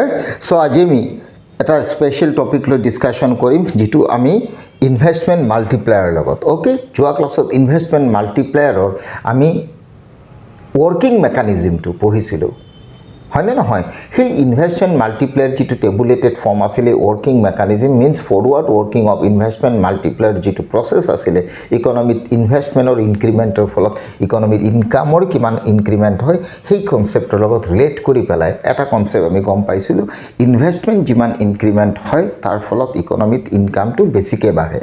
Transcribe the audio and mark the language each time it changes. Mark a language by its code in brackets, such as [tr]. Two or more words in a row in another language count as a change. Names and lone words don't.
[as] সো আজি আমি এটা [en] special topic [as] লৈ ডিসকাশন কৰিম যেটো আমি [en] investment multiplier [as] লগত। ওকে, যোৱা ক্লাছত [en] investment multiplier [as] আমি [en] working mechanism [as] পঢ়িছিলোঁ, হয়নে নহয়? সেই [en] investment multiplier [as] যেটো [en] tabulated form [as] আছিলে, [en] working mechanism means forward working of investment multiplier [as] যেটো প্ৰসেস আছিলে, [en] economic investment increment [as] ফলত [en] economic income [as] কিমান ইনক্ৰিমেন্ট হয় সেই কনসেপ্টৰ লগত ৰিলেট কৰি পেলাই এটা কনসেপ্ট আমি গম পাইছিলোঁ, ইনভেষ্টমেন্ট যিমান ইনক্ৰিমেন্ট হয় তাৰ ফলত [en] economic income [as] বেছিকৈ বাঢ়ে।